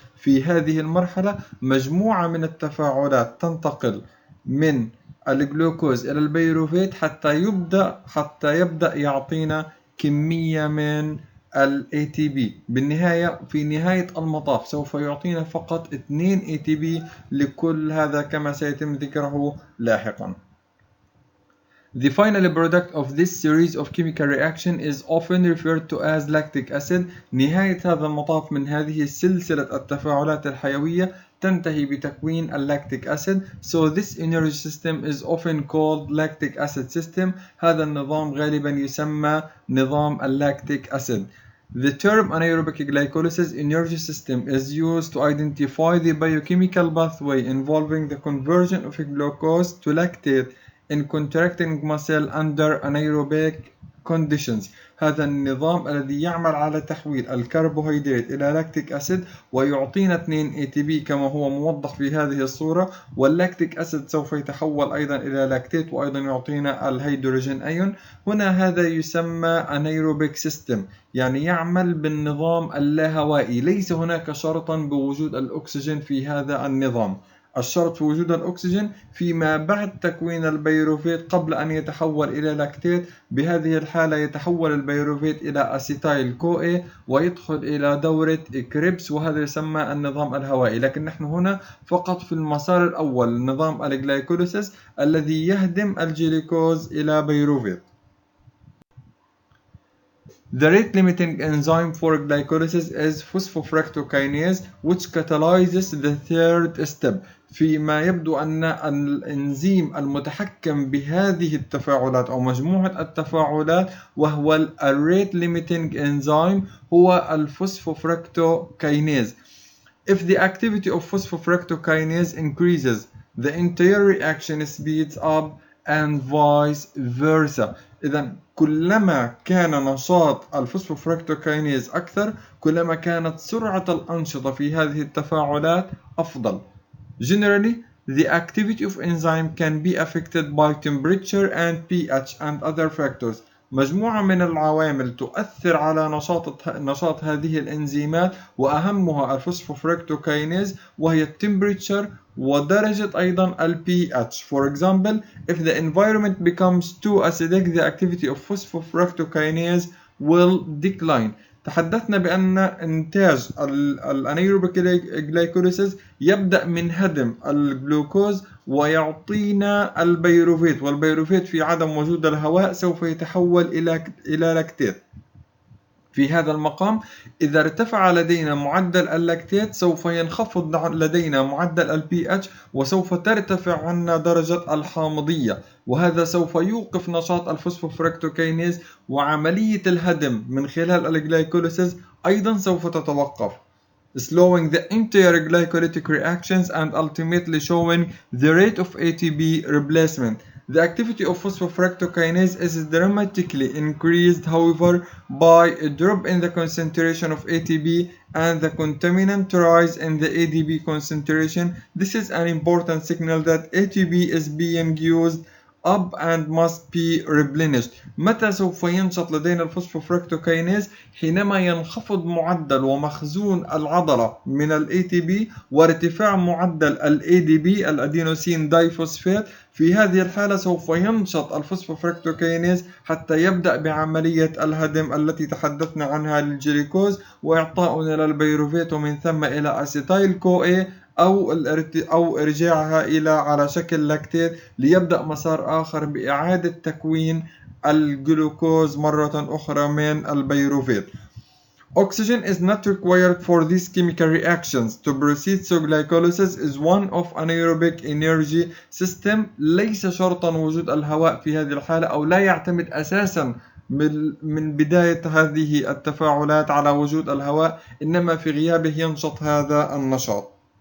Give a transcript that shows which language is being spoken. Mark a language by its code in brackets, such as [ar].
[ar] في هذه المرحلة مجموعة من التفاعلات تنتقل من الجلوكوز إلى البيروفيت حتى يبدأ يعطينا كمية من ال ATP. بالنهاية في نهاية المطاف سوف يعطينا فقط 2 ATP لكل هذا كما سيتم ذكره لاحقا. [en] The final product of this series of chemical reaction is often referred to as lactic acid. [ar] نهاية هذا المطاف من هذه سلسلة التفاعلات الحيوية تنتهي بتكوين اللاكتيك أسيد. [en] So this energy system is often called lactic acid system. [ar] هذا النظام غالبا يسمى نظام اللاكتيك أسيد. [en] The term anaerobic glycolysis energy system is used to identify the biochemical pathway involving the conversion of glucose to lactate in contracting muscle under anaerobic conditions. [ar] هذا النظام الذي يعمل على تحويل الكربوهيدرات إلى لاكتيك أسيد ويعطينا 2 ATP كما هو موضح في هذه الصورة، واللاكتيك أسيد سوف يتحول أيضا إلى لاكتيت وأيضا يعطينا الهيدروجين أيون. هنا هذا يسمى anaerobic system، يعني يعمل بالنظام اللاهوائي. ليس هناك شرطا بوجود الأكسجين في هذا النظام، الشرط في وجود الأكسجين فيما بعد تكوين البيروفيت قبل أن يتحول إلى لاكتيت. بهذه الحالة يتحول البيروفيت إلى أسيتايل كو ويدخل إلى دورة كريبس، وهذا يسمى النظام الهوائي. لكن نحن هنا فقط في المسار الأول، نظام الجلايكوليسيس الذي يهدم الجلوكوز إلى بيروفيت. [en] The rate limiting enzyme for glycolysis is phosphofructokinase, which catalyzes the third step. [ar] فيما يبدو أن الإنزيم المتحكم بهذه التفاعلات أو مجموعة التفاعلات وهو ال rate limiting enzyme هو الفوسفوفركتوكينيز. [en] If the activity of phosphofructokinase increases, the entire reaction speeds up and vice versa. [ar] إذن كلما كان نشاط الفوسفوفركتوكينيز أكثر كلما كانت سرعة الأنشطة في هذه التفاعلات أفضل. [en] Generally, the activity of enzyme can be affected by temperature and pH and other factors. [ar] مجموعة من العوامل تؤثر على نشاط هذه الإنزيمات، وأهمها الفوسفوفركتوكينيز وهي التمبريتشر ودرجة أيضا ال pH. [en] For example, if the environment becomes too acidic, the activity of phosphofructokinase will decline. [ar] تحدثنا بأن إنتاج الأنايروبيك جلايكوليسيس يبدأ من هدم الجلوكوز ويعطينا البيروفيت، والبيروفيت في عدم وجود الهواء سوف يتحول إلى لاكتيت. في هذا المقام إذا ارتفع لدينا معدل اللاكتيت سوف ينخفض لدينا معدل البي اتش وسوف ترتفع عنا درجة الحامضية، وهذا سوف يوقف نشاط الفوسفوفركتوكينيز، وعملية الهدم من خلال الجلايكوليسيس أيضا سوف تتوقف، [en] slowing the entire glycolytic reactions and ultimately showing the rate of ATP replacement. The activity of phosphofructokinase is dramatically increased, however, by a drop in the concentration of ATP and the contaminant rise in the ADP concentration. This is an important signal that ATP is being used up and must be replenished. [ar] متى سوف ينشط لدينا الفوسفوفركتوكينيز؟ حينما ينخفض معدل ومخزون العضلة من ال ATP وارتفاع معدل ال ADP الأدينوسين دايفوسفات. في هذه الحالة سوف ينشط الفوسفوفركتوكينيز حتى يبدأ بعملية الهدم التي تحدثنا عنها للجلوكوز وإعطاؤنا للبيروفيت ومن ثم إلى أسيتايل كو أو إرجاعها إلى على شكل لاكتيت ليبدأ مسار آخر بإعادة تكوين الجلوكوز مرة أخرى من البيروفيت. [en] Oxygen is not required for these chemical reactions to proceed, so glycolysis is one of anaerobic energy system. [ar] ليس شرطا وجود الهواء في هذه الحالة، أو لا يعتمد أساسا من بداية هذه التفاعلات على وجود الهواء، إنما في غيابه ينشط هذا النشاط.